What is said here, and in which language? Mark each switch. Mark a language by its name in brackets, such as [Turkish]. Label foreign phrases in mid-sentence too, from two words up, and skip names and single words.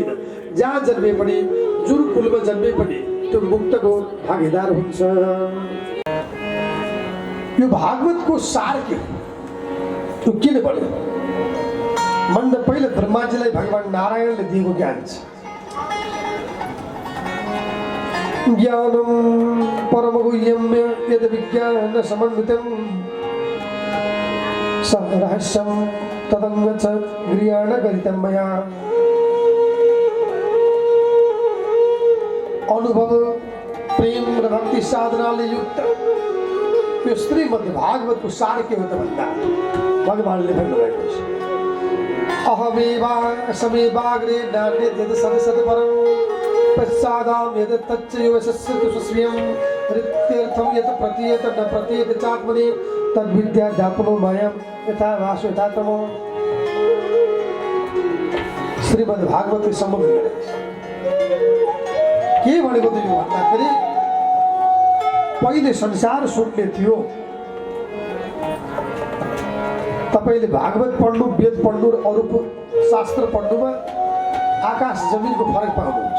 [Nepali] जहाँ जन्मे पनि, जुन कुलमा जन्मे पनि त्यो मुक्तको भागीदार हुन्छ। यो भागवतको सार के हो? त्यो किन भन्यो? भन्दा पहिला ब्रह्माजीलाई भगवान नारायणले दिएको ज्ञान छ। [Sanskrit] ज्ञानम परमगुह्यम यद विज्ञान समन्वितम रहस्यम तदंग च गृहाण गरितम मया। [Nepali] अनुभव, प्रेम र भक्ति साधनाले युक्त यो श्रीमद् भागवतको सार के हो त भन्दा भगवानले भन्नुभएको छ, [Sanskrit] अहमेवा समेवाग्रे नान्यत् यत् सदसत्परं पश्चादां यत् तच्च योगस्य स्वस्वयं रित्यर्थं यत् प्रतीयत न प्रतीयत चात्मनि तद्विद्याध्यापनो मयं यथा वासु यथा तमो। [Nepali] श्रीमद् भागवतले सम्बोधन गरेको छ। के भनेको थियो भन्दाखेरि पहिले संसार सुन्ने थियो। तपाईले भागवत पढ्नु, वेद पढ्नु र अरू शास्त्र पढ्नुमा आकाश जमिनको फरक पाउनुहुन्छ।